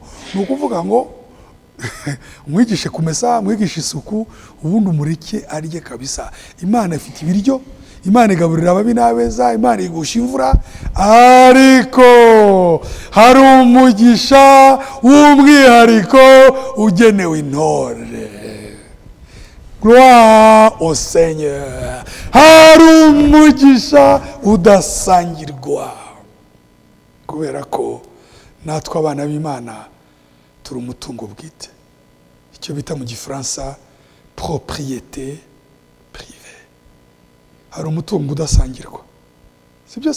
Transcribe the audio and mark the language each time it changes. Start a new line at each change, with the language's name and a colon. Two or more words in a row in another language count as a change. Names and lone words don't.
Kinyarwanda: Ni ukuvuga ngo umwigishe kumesa, umwigishe isuku, ubundi umureke arye kabisa. Imana ifite ibiryo, Imana igaburira ababi n'abeza, Imana igusha imvura, ariko hari umugisha w'umwihariko ugenewe intore.
French: Gloire au Seigneur.
Kinyarwanda: Hari umugisha udasangirwa, kubera ko natwe abana b'Imana turi umutungo bwite, icyo bita mu Gifaransa
French: propriété privée.
Kinyarwanda: Hari umutungo udasangirwa, si byose?